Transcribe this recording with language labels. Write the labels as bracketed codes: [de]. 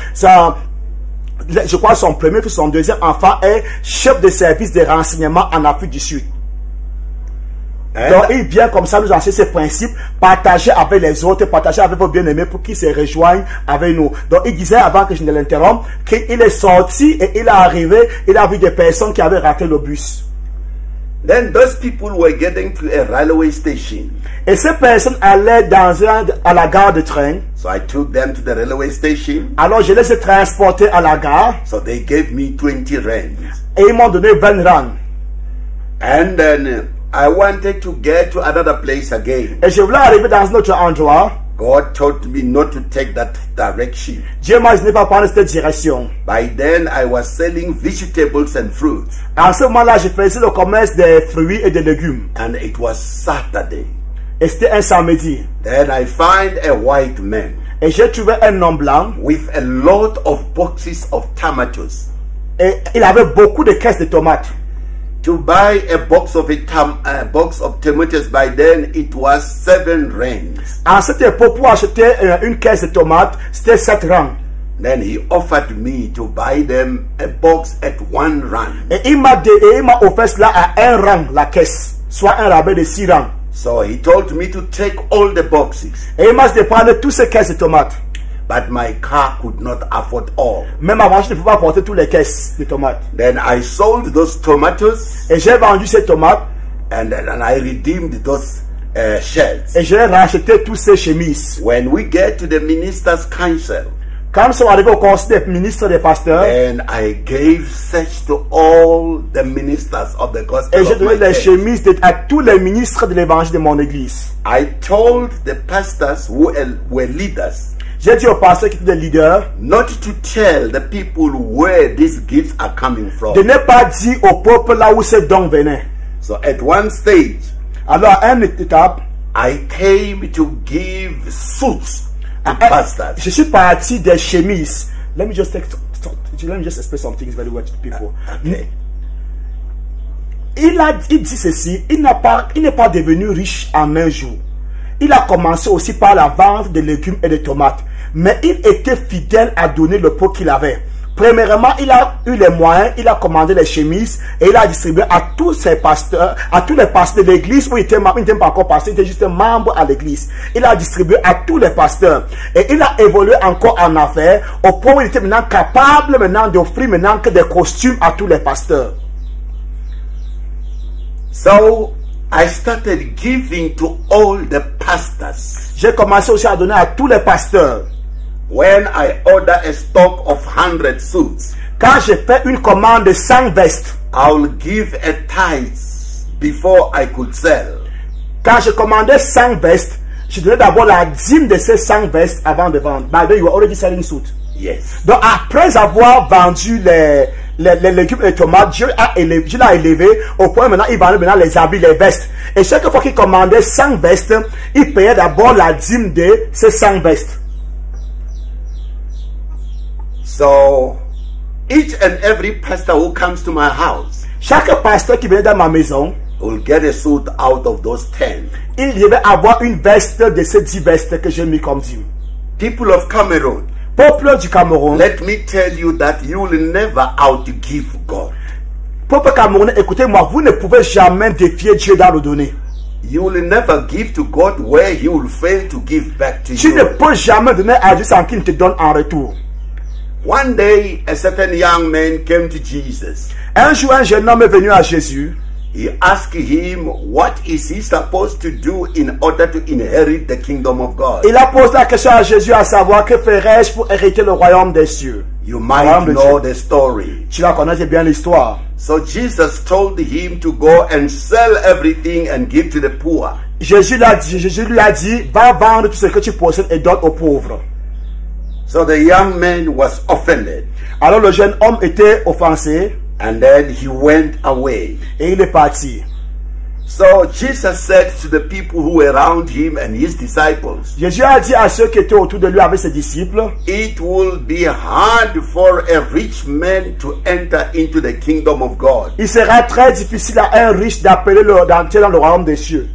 [fr] Ça, je crois que son premier fils, son deuxième enfant est chef de service de renseignement en Afrique du Sud. Donc il vient comme ça nous enseigner ces principes, partager avec les autres, partager avec vos bien-aimés pour qu'ils se rejoignent avec nous. Donc il disait avant que je ne l'interrompe qu'il est sorti et il est arrivé, il a vu des personnes qui avaient raté le bus. [en] Then those people were getting to a railway station. [fr] Et ces personnes allaient à la gare de train. [en] So I took them to the railway station. [fr] Alors je les ai transportés à la gare. [en] So they gave me 20 rands. [fr] Et ils m'ont donné 20 rands. [en] And then I wanted to get to another place again. [fr] Et je voulais arriver dans un autre endroit. [en] God told me not to take that direction. [fr] Dieu m'a dit de ne pas prendre cette direction. [en] By then I was selling vegetables and fruits. [fr] En ce moment-là, je faisais le commerce des fruits et des légumes. [en] And it was Saturday. [fr] Et c'était un samedi. [en] Then I find a white man. [fr] Et j'ai trouvé un homme blanc. [en] With a lot of boxes of tomatoes. [fr] Et il avait beaucoup de caisses de tomates. [en] To buy a box of tomatoes, by then it was 7 rands. [fr] En cette époque, pour acheter une caisse de tomates, c'était 7 rands. [en] Then he offered me to buy them a box at 1 rand. [fr] Et il m'a offert cela à 1 rand la caisse, soit un rabais de 6 rands. [en] So he told me to take all the boxes. [fr] Et il m'a dit de prendre toutes ces caisses de tomates. [en] But my car could not afford all. [fr] Même avant, je ne pouvais pas porter toutes les caisses de tomates. [en] Then I sold those tomatoes. [fr] Et j'ai vendu ces tomates. [en] And I redeemed those shirts. [fr] Et j'ai racheté toutes ces chemises. [en] When we get to the minister's council, [fr] quand nous sommes arrivés au conseil des ministres des pasteurs, [en] and I gave such to all the ministers of the gospel. [fr] Et j'ai donné les chemises à tous les ministres de l'évangile de mon église. [en] I told the pastors who were leaders. [fr] J'ai dit aux pasteurs qui étaient des leaders, [en] not to tell the people where these gifts are coming from. [fr] De ne pas dire au peuple là où ces dons venaient. [en] So at one stage, [fr] alors à une étape, [en] I came to give suits to pastors. [fr] Je suis parti des chemises. [en] Let me just explain some things very well to people. Okay. [fr] Il dit ceci, il n'est pas devenu riche en un jour. Il a commencé aussi par la vente de légumes et de tomates. Mais il était fidèle à donner le peu qu'il avait. Premièrement, il a eu les moyens, il a commandé les chemises et il a distribué à tous ses pasteurs, à tous les pasteurs de l'église où il n'était pas encore pasteur, il était juste un membre à l'église. Il a distribué à tous les pasteurs et il a évolué encore en affaires au point où il était maintenant capable d'offrir que des costumes à tous les pasteurs. [en] So I started giving to all the pastors. [fr] J'ai commencé aussi à donner à tous les pasteurs. [en] When I order a stock of 100 suits, [fr] quand je fais une commande de 100 vestes, [en] I'll give a tithe before I could sell. [fr] Quand je commandais 100 vestes, je donnais d'abord la dîme de ces 100 vestes avant de vendre. [en] By the way, you were already selling suits. Yes. [fr] Donc après avoir vendu les légumes et les tomates, Dieu l'a élevé au point maintenant il vendait maintenant les habits, les vestes. Et chaque fois qu'il commandait 100 vestes, il payait d'abord la dîme de ces 100 vestes. [en] So each and every pastor who comes to my house, [fr] Chaque pasteur qui venait dans ma maison, [en] will get a suit out of those 10. [fr] il devait avoir une veste de ces 10 vestes que j'ai mis comme dîme. [en] People of Cameroon, [fr] Peuple du Cameroun, [en] let me tell you that you will never outgive God. [fr] peuple camerounais, écoutez-moi, vous ne pouvez jamais défier Dieu dans le donner. [en] You will never give to God where He will fail to give back to [fr] Tu ne [en] you. [fr] peux jamais donner à Dieu sans qu'il ne te donne en retour. [en] One day, a certain young man came to Jesus. [fr] Un jour, un jeune homme est venu à Jésus. [en] He asked him, what is he supposed to do in order to inherit the kingdom of God? [fr] Il a posé la question à Jésus à savoir que ferais-je pour hériter le royaume des cieux. [en] You might know the story. [fr] Tu la connais bien l'histoire. [en] So Jesus told him to go and sell everything and give to the poor. [fr] Jésus lui a dit, va vendre tout ce que tu possèdes et donne aux pauvres. [en] So the young man was offended. [fr] Alors le jeune homme était offensé [en] And then he went away. [fr] et il est parti. [en] So Jesus said to the people who were around him and his disciples, [fr] Jésus a dit à ceux qui étaient autour de lui avec ses disciples, [en] it will be hard for a rich man to enter into the kingdom of God. [fr] il sera très difficile à un riche d'entrer dans le royaume des cieux.